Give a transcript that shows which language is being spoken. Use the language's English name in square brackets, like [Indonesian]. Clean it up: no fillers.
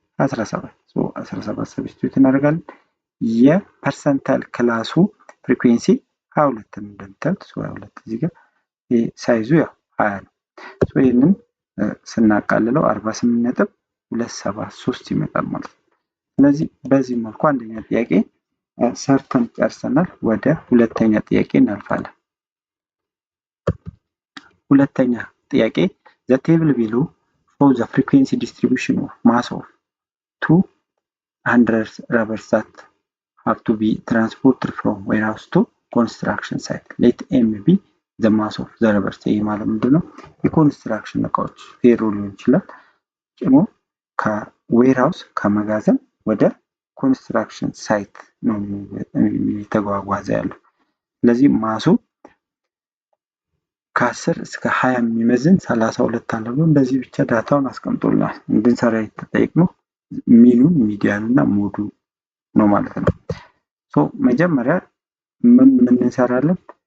[Amharic] 17 17 ሰብስቲቱት እናደርጋለን። የፐርሰንታይል ክላሱ ፍሪኩዌንሲ 22 ነው እንደምታዩት 22 እዚህ ጋር ሳይዙ ያው 20 ነው። ይሄንን ስናቃልለው 48.273 ይመጣል ማለት ነው። ስለዚህ በዚህ መልኩ አንደኛ ጥያቄ ሰርተን ጨርሰናል። ወደ ሁለተኛ ጥያቄ እናልፋለን። ሁለተኛ ጥያቄ [English] the table below shows the frequency distribution of mass of 200 rubbers that have to be transported from warehouse to construction site. Let m be the mass of the rubbers. [Amharic] ይሄ ማለት ምንድነው? የኮንስትራክሽን እቃዎች ፌሮ ሊሆን ይችላል ጭኖ ከዌርሃውስ ከመጋዘን ወደ ኮንስትራክሽን ሳይት ነው እየተጓጓዘ ያለው። ስለዚህ ማሱ ከ10 እስከ 20 የሚመዝን 32 አለ ብሎ እንደዚህ ብቻ ዳታውን አስቀምጦልናል። እንድንሰራ የተጠየቅነው ሚኑን፣ ሚዲያን እና ሞዱ ነው ማለት ነው። መጀመሪያ ምን እንሰራለን?